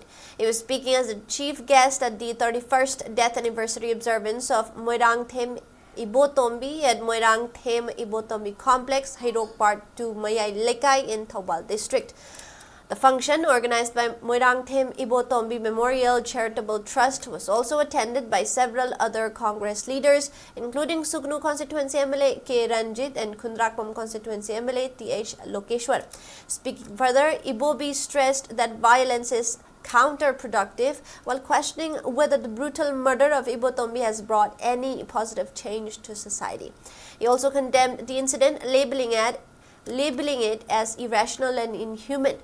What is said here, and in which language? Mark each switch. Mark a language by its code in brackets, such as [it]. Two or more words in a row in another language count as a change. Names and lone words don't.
[en] He was speaking as the chief guest at the 31st death anniversary observance of Moirang Them Ibotombi at Moirang Them Ibotombi Complex, Hairok Part 2, Mayay Lekai in Thoubal District. The function, organized by Moirang Them Ibotombi Memorial Charitable Trust, was also attended by several other Congress leaders, including Sugnu Constituency MLA K. Ranjit and Kundrakpam Constituency MLA T.H. Lokeshwar. Speaking further, Ibobi stressed that violence is counterproductive while questioning whether the brutal murder of Ibotombi has brought any positive change to society. He also condemned the incident, labeling it as irrational and inhuman.